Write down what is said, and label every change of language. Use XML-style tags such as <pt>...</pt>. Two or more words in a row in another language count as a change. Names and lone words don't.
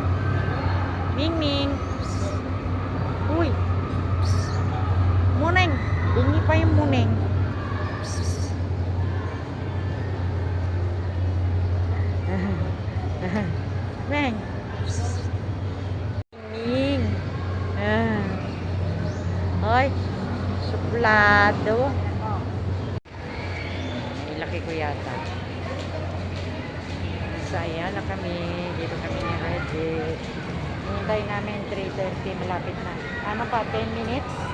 <tl>Ming Ming. Uy. Muneng. Bingi pa yung muneng. Meng. Ming. Hoy. Suplado. Laki ko yata. Saya na kami. Dito kami ni Reggie. Hintay namin 3:30. Malapit na. Ano pa? 10 minutes?</tl>